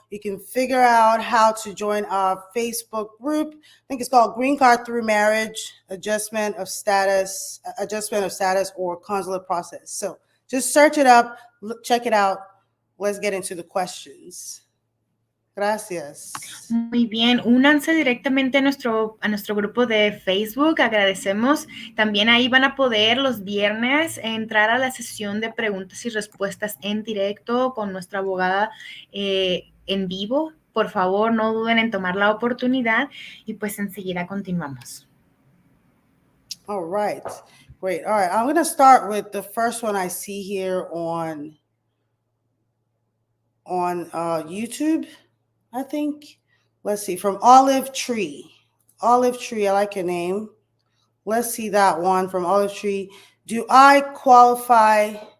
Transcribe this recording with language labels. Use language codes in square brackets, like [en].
[en] You can figure out how to join our Facebook group. I think it's called Green Card Through Marriage, Adjustment of Status, or Consular Process. So just search it up, check it out. Let's get into the questions. [es] Gracias. Muy bien, únanse directamente a nuestro grupo de Facebook, agradecemos. También ahí van a poder los viernes entrar a la sesión de preguntas y respuestas en directo con nuestra abogada en vivo. Por favor, no duden en tomar la oportunidad y pues enseguida continuamos. [en] All right, great. All right, I'm going to start with the first one I see here on YouTube. I think, let's see, from Olive Tree. Olive Tree, I like your name. Let's see that one from Olive Tree. Do I qualify?